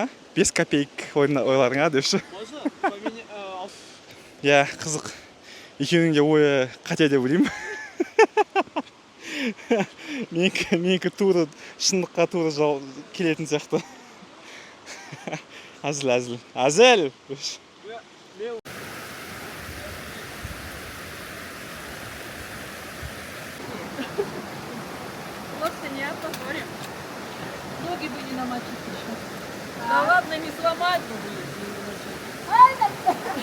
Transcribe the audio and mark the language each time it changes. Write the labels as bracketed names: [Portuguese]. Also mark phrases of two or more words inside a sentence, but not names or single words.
[Kazakh] 5 копейк ойларыңа депші. Қызық. Екеуінің де ойы қате деп ойлаймын. Менікі тура шындыққа тура келетін сияқты. Әзіл. [Russian] Локти не повторим. Ноги бы не намочить еще. Да ладно, не сломать бы были, если не намочить.